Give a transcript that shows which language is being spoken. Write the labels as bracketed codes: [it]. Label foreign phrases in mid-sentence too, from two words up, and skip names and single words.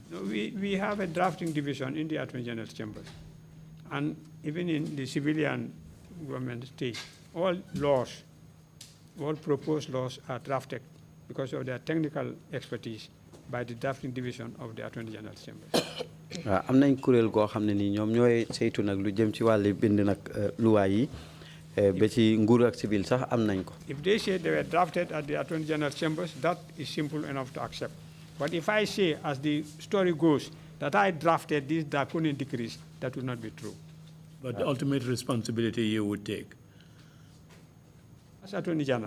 [en] No, we have a drafting division in the Attorney General's chambers. And even in the civilian government stage, all laws, all proposed laws are drafted because of their technical expertise by the drafting division of the Attorney General's chambers. [wo] am nañ kuréel goo xam ne nii ñoom ñooy saytu nag lu jëm ci wàllu bind nag luwaay yi ba ci nguur ak civil sax am nañ ko. [en] If they say they were drafted at the Attorney General's chambers, that is simple enough to accept. But if I say, as the story goes, that I drafted these draconian decrees, that would not be true. But the ultimate responsibility you would take. As Attorney General.